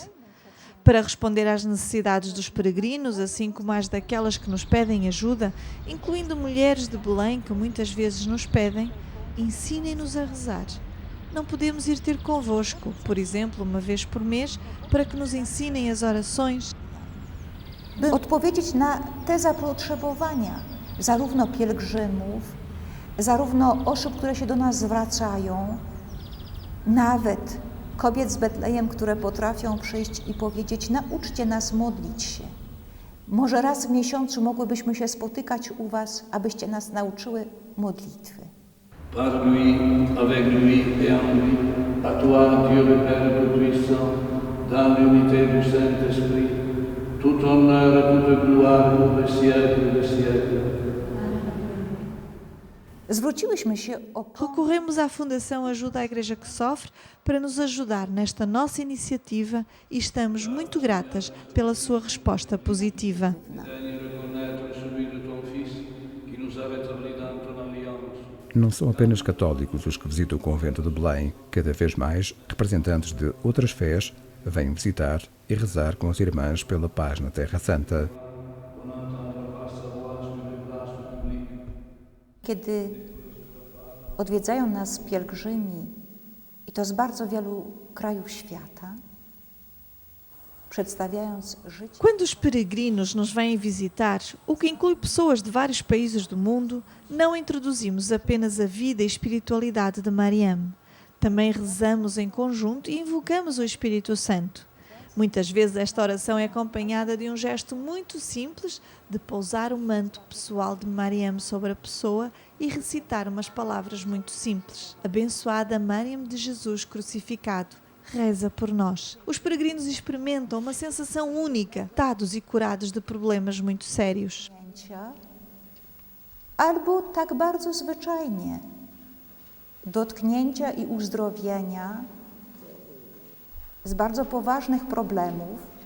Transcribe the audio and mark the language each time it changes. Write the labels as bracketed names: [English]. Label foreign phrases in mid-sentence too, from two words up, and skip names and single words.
[Portuguese] Para responder às necessidades dos peregrinos, assim como às daquelas que nos pedem ajuda, incluindo mulheres de Belém que muitas vezes nos pedem, ensinem-nos a rezar. Não podemos ir ter convosco, por exemplo, uma vez por mês, para que nos ensinem as orações? [Polish] by odpowiedzieć na te zapotrzebowania zarówno pielgrzymów, zarówno osób, które się do nas zwracają, nawet kobiet z Betlejem, które potrafią przyjść i powiedzieć: nauczcie nas modlić się. Może raz w miesiącu mogłybyśmy się spotykać u was, abyście nas nauczyły modlitwy. [French] Par lui, avec lui et en lui, à toi, Dieu le Père Tout-Puissant, dans l'unité du Saint-Esprit, tout honneur et toute gloire pour le siècle des siècles. [Polish] Zwróciłyśmy się o pomoc [Portuguese] Recorremos à Fundação Ajuda à Igreja que Sofre para nos ajudar nesta nossa iniciativa e estamos muito gratas pela sua resposta positiva. [French] Daigne reconnaître celui de ton Fils, qui nous a rétablis dans ton alliance. [Portuguese] Não são apenas católicos os que visitam o convento de Belém. Cada vez mais, representantes de outras fés vêm visitar e rezar com as irmãs pela paz na Terra Santa. [Polish] kiedy odwiedzają nas pielgrzymi, i to z bardzo wielu krajów świata, przedstawiając życie. [Portuguese] Quando os peregrinos nos vêm visitar, o que inclui pessoas de vários países do mundo, não introduzimos apenas a vida e espiritualidade de Mariam. Também rezamos em conjunto e invocamos o Espírito Santo. Muitas vezes esta oração é acompanhada de um gesto muito simples de pousar o manto pessoal de Mariam sobre a pessoa e recitar umas palavras muito simples. Abençoada Mariam de Jesus crucificado, reza por nós. Os peregrinos experimentam uma sensação única, tratados e curados de problemas muito sérios. [Polish] Albo tak bardzo zwyczajnie dotknięcia i uzdrowienia z bardzo poważnych problemów.